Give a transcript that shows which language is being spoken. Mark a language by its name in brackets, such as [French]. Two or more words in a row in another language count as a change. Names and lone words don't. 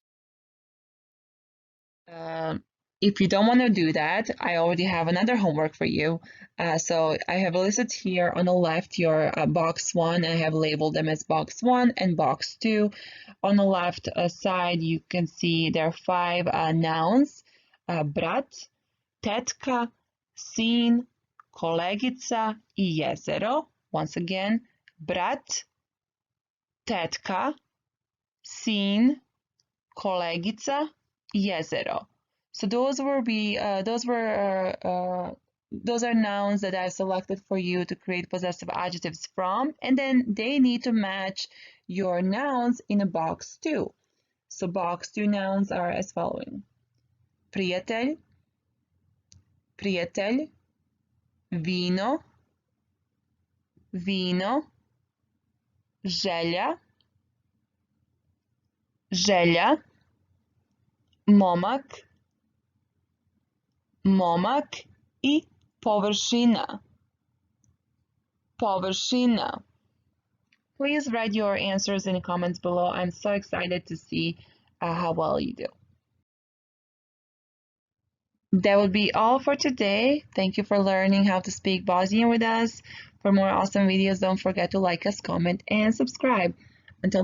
[English] If you don't want to do that, I already have another homework for you. So I have listed here on the left your box 1. I have labeled them as box 1 and box 2. On the left side, you can see there are 5 nouns: [Bosnian] brat, tetka, sin, kolegica I jezero. [English] Once again, [Bosnian] brat, tetka, sin, kolegica I jezero. [English] So those are nouns that I've selected for you to create possessive adjectives from, and then they need to match your nouns in a box 2. So box 2 nouns are as following: [Bosnian] prijatelj, prijatelj, vino, vino, želja, želja, momak, momak I površina, površina. [English] Please write your answers in the comments below. I'm so excited to see how well you do. That would be all for today. Thank you for learning how to speak Bosnian with us. For more awesome videos, don't forget to like us, comment, and subscribe.